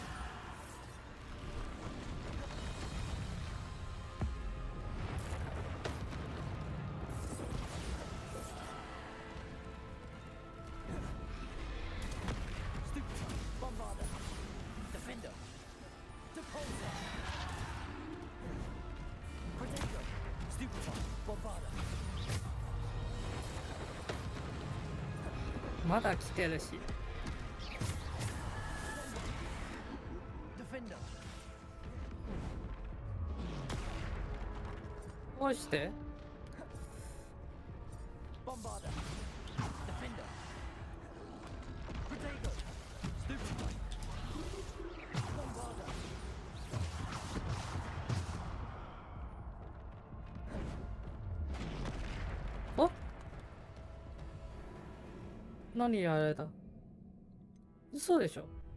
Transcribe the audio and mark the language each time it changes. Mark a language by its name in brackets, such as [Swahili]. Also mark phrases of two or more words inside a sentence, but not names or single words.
[English] Stupefy. Bombarda. Defender. Depulso. Protego. Stupefy. Bombarda. [Japanese] まだ来てるし [English] Defender. [Japanese] どうして [English] Bombarda. Defender. Protego. Stupefy. Bombarda. [Japanese] お何やられた嘘でしょ